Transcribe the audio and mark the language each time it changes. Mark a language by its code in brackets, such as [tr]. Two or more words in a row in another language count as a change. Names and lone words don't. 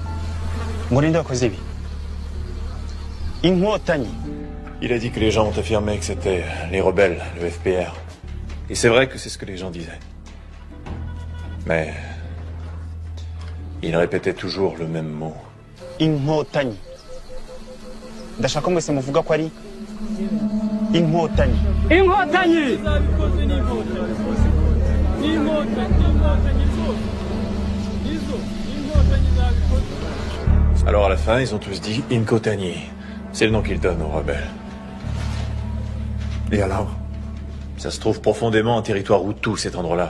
[fr] Il a dit que les gens ont affirmé que c'était les rebelles, le FPR. Et c'est vrai que c'est ce que les gens disaient. Mais il répétait toujours le même mot. [rw] Inkotanyi. Ndashaka mwese muvuga ko ari Inkotanyi. Inkotanyi. [fr] Alors à la fin, ils ont tous dit Inkotani. C'est le nom qu'ils donnent aux rebelles. Et alors? Ça se trouve profondément en territoire Hutu, cet endroit-là.